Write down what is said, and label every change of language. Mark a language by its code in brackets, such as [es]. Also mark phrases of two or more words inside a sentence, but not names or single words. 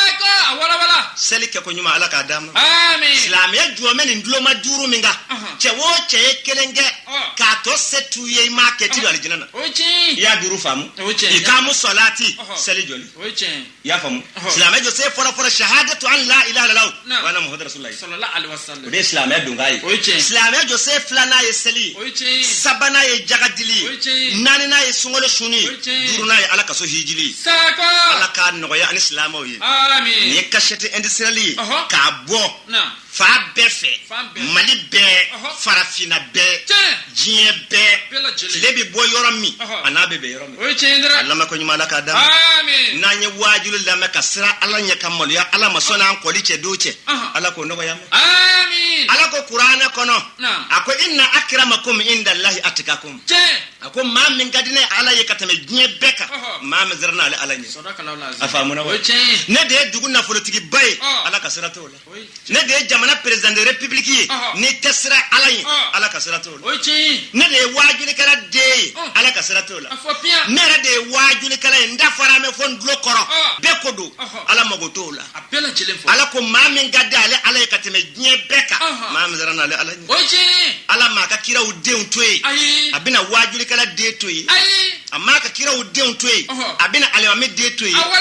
[bm] don seli kɛ ko ɲuman Ala k'a d'a ma silamɛya jɔmɛ nin duloma duuru min kan cɛ o cɛ ye kelen kɛ k'a tɔ se t'u ye i m'a kɛ ti don alijinɛ na i y'a duuru faamu ikamu salati seli jɔli i y'a faamu silamɛya jɔsen fɔlɔfɔlɔ shahadatu [ar] أن لا إله إلا الله وأن محمدا رسول الله صلى الله عليه وسلم [bm] o de ye silamɛya donkan ye silamɛya jɔsen filanan ye seli ye sabanan ye jagadili ye naaninan ye sunkalo suni ye duurunan ye Ala ka so hijili Ala k'a nɔgɔya ani silamɛw ye nin ye [fr] cachette industrielle [bm] ye k'a bɔ fa bɛɛ fɛ Mali bɛɛ farafina bɛɛ diɲɛ bɛɛ tile bɛ bɔ yɔrɔ min a n'a bɛ bɛn yɔrɔ min a lamɛn ko ɲuman Ala k'a d'a ma n'an ye wajulu lamɛn ka siran Ala ɲɛ ka maloya Ala ma sɔnni an kɔli cɛ don cɛ Ala k'o nɔgɔya ma Ala ko kuranɛ kɔnɔ a ko [ar] إن أكرمكم عند الله أتقاكم [bm] a ko maa min ka di ne Ala ye ka tɛmɛ diɲɛ bɛɛ kan maa min siranna ale Ala ɲɛ a faamuna wa ne de ye dugu nafolotigiba ye Ala ka sira t'o la ne de ye jamana [fr] président de république [bm] ye ni tɛ siran Ala ye Ala ka sira t'o la ne de ye wajulikɛla den ye Ala ka sira t'o la ne yɛrɛ de ye wajulikɛla ye n da fara mɛ fɔ n tulo kɔrɔ bɛɛ ko don Ala mago t'o la Ala ko maa min ka di ale Ala ye ka tɛmɛ diɲɛ bɛɛ kan maa min siranna ale Ala ɲɛ Ala m'a ka kiraw denw to ye a bɛna wajulikɛla den to ye a m'a ka kiraw denw to ye a bɛna alimami den to ye